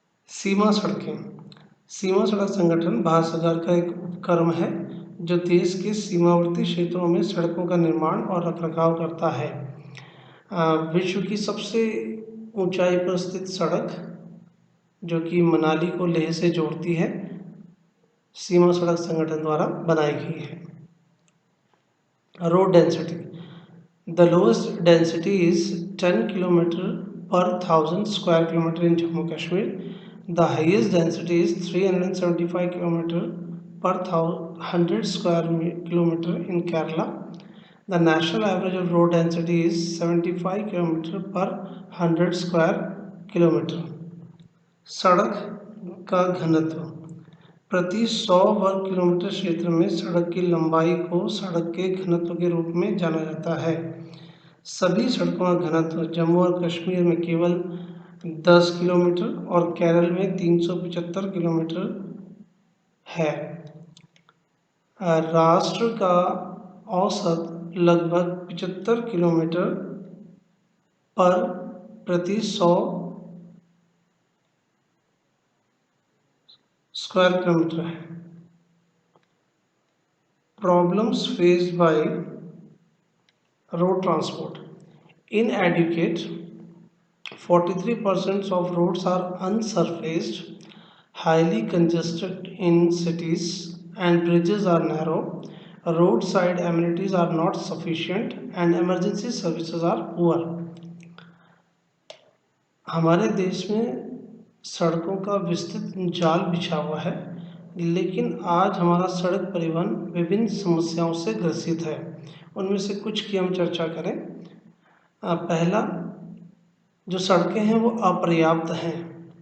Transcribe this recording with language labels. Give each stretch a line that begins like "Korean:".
Hindi: सीमा सड़कें, सीमा सड़क संगठन भारत सरकार का एक उपक्रम है जो देश के सीमावर्ती क्षेत्रों में सड़कों का निर्माण और रखरखाव करता है। विश्व की सबसे ऊंचाई पर स्थित सड़क जो कि मनाली को लेह से जोड़ती है, सीमा सड़क संगठन द्वारा बनाई गई है।
English: Road density, the lowest density is 10 km per 1000 square kilometer in Jammu Kashmir. The highest density is 375 km per 100 square kilometer in Kerala. The national average of road density is 75 km per 100 square kilometer.
Hindi: सड़क का घनत्व, प्रति 100 वर्ग kilometre क्षेत्र में सड़क की लंबाई को सड़क के घनत्व के रूप में जाना जाता है। सभी सड़कों का घनत्व जम्मू और कश्मीर में केवल 10 किलोमीटर और केरल में 375 किलोमीटर है। राष्ट्र का औसत लगभग 75 किलोमीटर पर प्रति 100 स्क्वायर किलोमीटर है।
English: Problems faced by road transport, inadequate, 43% of roads are unsurfaced, highly congested in cities, and bridges are narrow. Roadside amenities are not sufficient, and emergency services are poor.
Hindi: हमारे देश में सड़कों का विस्तृत जाल बिछा हुआ है, लेकिन आज हमारा सड़क परिवहन विभिन्न समस्याओं से ग्रसित है। उनमें से कुछ की हम चर्चा करें। पहला, जो सड़कें हैं वो अपर्याप्त हैं।